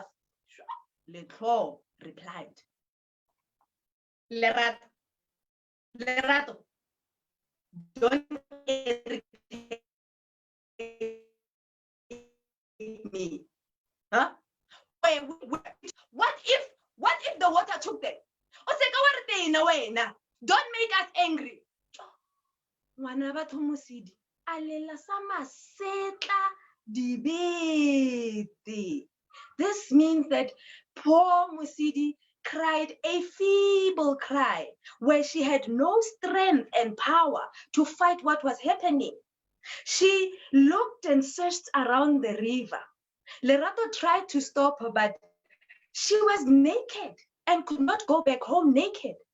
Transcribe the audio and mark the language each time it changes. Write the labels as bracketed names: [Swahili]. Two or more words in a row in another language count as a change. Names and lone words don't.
[English] Letlo replied, Lerato, don't irritate me. Huh? Wait, what if the water took them? Don't make us angry. [Northern Sotho] Ngwana batho Mosidi alela sa masetla dibete. [English] This means that poor Mosidi cried a feeble cry where she had no strength and power to fight what was happening. She looked and searched around the river. Lerato tried to stop her, but she was naked and could not go back home naked.